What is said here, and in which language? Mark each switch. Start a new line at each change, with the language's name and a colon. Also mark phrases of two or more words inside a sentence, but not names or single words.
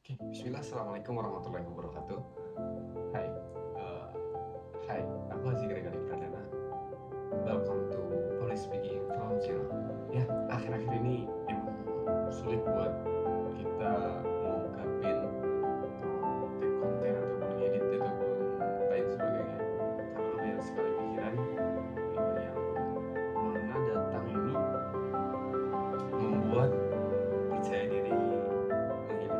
Arabic: بسم الله، السلام عليكم ورحمة الله وبركاته.
Indonesian: Hai, uh, hai, aku Haji Gregali Pradana.
English: Welcome to Public Speaking from Zero.
Indonesian: Ya, akhir-akhir ini emang sulit buat kita mengungkapin konten ataupun edit ataupun lain sebagainya karena banyak sekali pikiran yang mana datang ini membuat percaya diri menghilang.